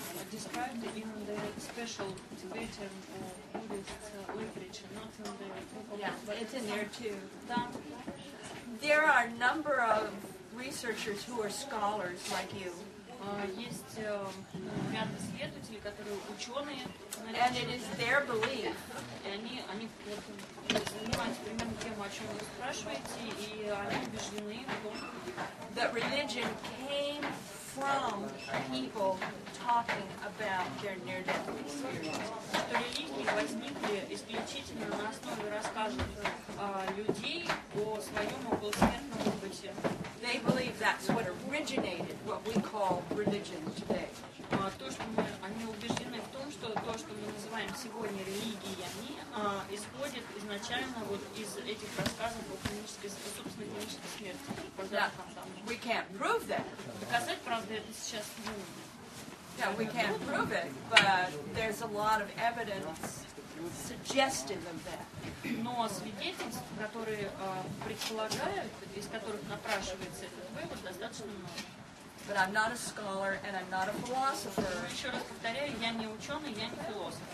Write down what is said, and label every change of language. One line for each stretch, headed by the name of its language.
English: Described in the special Tibetan or Buddhist literature, not in the Yeah, it's in there too. There are a number of researchers who are scholars like you.
Russian: Есть ряд исследователей, которые ученые,
English: and it is their belief.
Russian: И они вот занимаются примерно тем, о чем вы спрашиваете, и они убеждены в том,
English: that religion came from people talking about their near-death experience.
Russian: Что религии возникли исключительно на основе рассказов людей о своем околосмертном опыте.
English: They believe that's what originated what we call religion today.
Russian: То, что они убеждены в том, что то, что мы называем сегодня религиями, исходит изначально вот из этих рассказов о клинической, собственно, клинической смерти.
English: We can't prove that.
Russian: Доказать, правда, это сейчас
English: Yeah, we can't prove it, but there's a lot of evidence suggestive of that.
Russian: Но свидетельств, которые предполагают, из которых напрашивается этот вывод, достаточно много.
English: But I'm not a scholar and I'm not a philosopher.
Russian: Еще раз повторяю, я не ученый, я не философ.